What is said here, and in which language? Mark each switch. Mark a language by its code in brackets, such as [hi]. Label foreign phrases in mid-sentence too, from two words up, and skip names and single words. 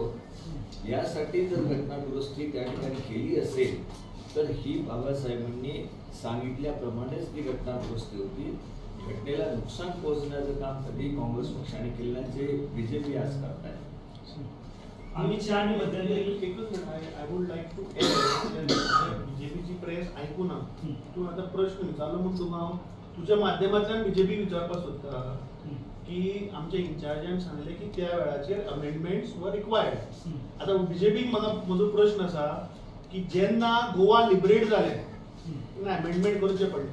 [mr] यासाठी जर घटना दुरुस्ती त्या ठिकाणी केली असेल तर ही बाबासाहेबांनी सांगितल्याप्रमाणेच ती घटना दुरुस्ती होती. घटनेला नुकसान पोहोचण्याचं काम कधी काँग्रेस पक्षाने केलं जे बीजेपी आज करत आहे. अमित शहानी मध्यंतरी [en] I would like to [kok] बीजेपीची प्रेस ऐकू ना तू आता प्रश्न विचारलो म्हणून तुका तुझ्या माध्यमांतल्यान बीजेपी विचारपास सोदता की आमच्या इन्चार्जान सांगले की त्या वेळाचेर [en] amendments were required. [kok] आता बीजेपीक म्हाका म्हजो प्रश्न आसा की जेन्ना गोवा लिबरेट जाले तेन्ना अमेंडमेंट करचे पडले.